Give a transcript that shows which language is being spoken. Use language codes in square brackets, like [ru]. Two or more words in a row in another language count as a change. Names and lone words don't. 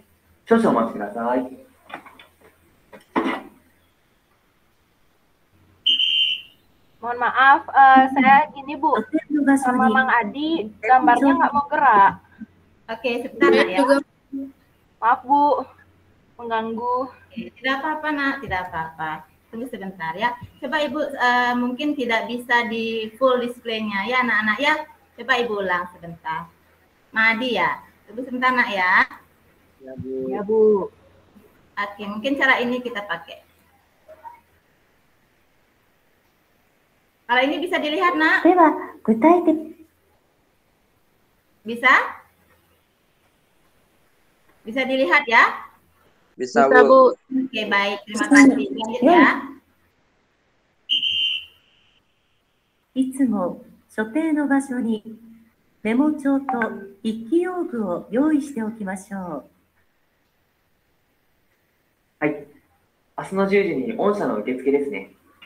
[ja] 少々お待ちください。 [id] Mohon maaf, saya gini Bu, [ja] ホテルの場所 [id] sama [ja] に [id] Mang Adi, gambarnya nggak mau gerak. Oke, sebentar ya. Maaf Bu, mengganggu. Oke, tidak apa-apa, Nak. Tidak apa-apa. Tunggu sebentar ya. Coba Ibu mungkin tidak bisa di [en] full display- [id] nya ya, anak-anak ya. Coba Ibu ulang sebentar. Madi ya. Tunggu sebentar, Nak ya. Ya, Bu. Ya Bu. Oke, mungkin cara ini kita pakai. Kalau ini bisa dilihat, Nak? [ja] では具体的 [id] Bisa? Bisa dilihat ya? Bisa, Bisa, Bu. Bu. Oke, baik. Terima kasih. Lanjut ya. [ja] いつも所定の場所にメモ帳と筆記用具を用意しておきましょう。はい、明日の10時に御社の受付ですね。